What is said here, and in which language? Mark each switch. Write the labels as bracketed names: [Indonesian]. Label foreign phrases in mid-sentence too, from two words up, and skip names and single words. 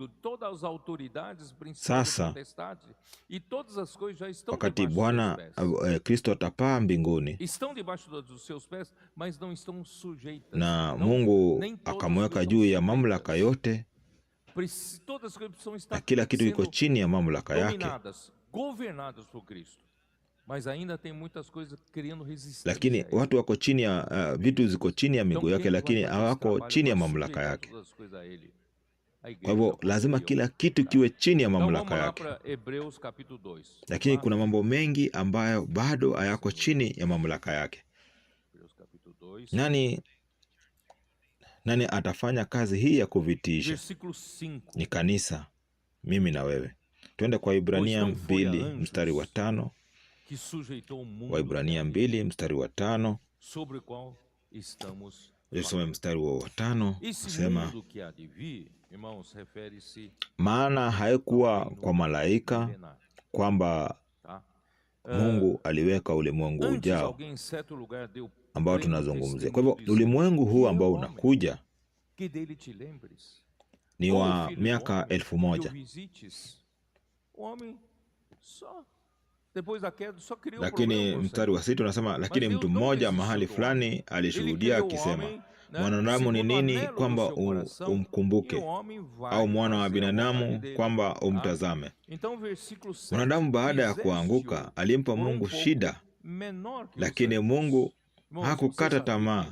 [Swahili] Sasa wakati Bwana Kristo atapaa mbinguni na Mungu akamweka juu ya mamlaka yote, na kila kitu kiko chini ya mamlaka yake, [Portuguese] mas ainda tem muitas coisas criando resistência [Swahili] lakini [Portuguese] a ele. [Swahili] watu wako chini ya vitu ziko chini ya [Portuguese] Então [Swahili] miguu [Portuguese] quem [Swahili] yake, [Portuguese] vai [Swahili] lakini [Portuguese] fazer esse [Swahili] hawako [Portuguese] trabalho [Swahili] chini ya [Portuguese] agora, [Swahili] mamlaka [Portuguese] sujeitar [Swahili] yake. [Portuguese] todas as coisas a ele? A [Swahili] Kwa [Portuguese] igreja, [Swahili] hivyo [Portuguese] você [Swahili] lazima [Portuguese] e eu. [Swahili] kila kitu kiwe chini ya [Portuguese] Então vamos [Swahili] mamlaka [Portuguese] lá [Swahili] yake, [Portuguese] para Hebreus capítulo 2. [Swahili] lakini [Portuguese] Vamos [Swahili] kuna [Portuguese] lá? [Swahili] mambo mengi ambayo bado hayako chini ya mamlaka yake. [Portuguese] Hebreus capítulo 2, [Swahili] Nani atafanya kazi hii ya kuvitiisha? [Portuguese] versículo 5. [Swahili] Ni kanisa, mimi na wewe. Twende kwa Ibrania 2 mstari wa 5. [Portuguese] Que sujeitou o mundo [Swahili] Waibrania 2 mstari wa 5. [Portuguese] sobre o qual estamos [Swahili] Tusome mstari wa 5. [Portuguese] Esse [Swahili] Nasema, [Portuguese] mundo que há de vir, irmãos, refere-se [Swahili] maana haikuwa kwa malaika [Portuguese] milenar, [Swahili] kwamba [Portuguese] tá? [Swahili] Mungu aliweka ulimwengu [Portuguese] Antes [Swahili] ujao [Portuguese] alguém em certo lugar deu [Swahili] ambao [Portuguese] pleno [Swahili] tunazungumzia. Kwa [Portuguese] testemunho [Swahili] hivyo [Portuguese] dizendo, [Swahili] ulimwengu huu [Portuguese] "Que [Swahili] ambao [Portuguese] é o homem, [Swahili] unakuja [Portuguese] que dele te lembres, [Swahili] ni [Portuguese] ou o [Swahili] wa [Portuguese] filho do [Swahili] miaka [Portuguese] homem, [Swahili] 1000. [Portuguese] que o visites." O homem só depois da queda só criou [Swahili] Lakini [Portuguese] problema. [Swahili] mstari wa 6 unasema, lakini mtu mmoja mahali fulani alishuhudia akisema, mwanadamu ni nini kwamba umkumbuke, au mwana wa binadamu kwamba umtazame. Mwanadamu baada ya kuanguka alimpa Mungu shida, lakini Mungu hakukata tamaa.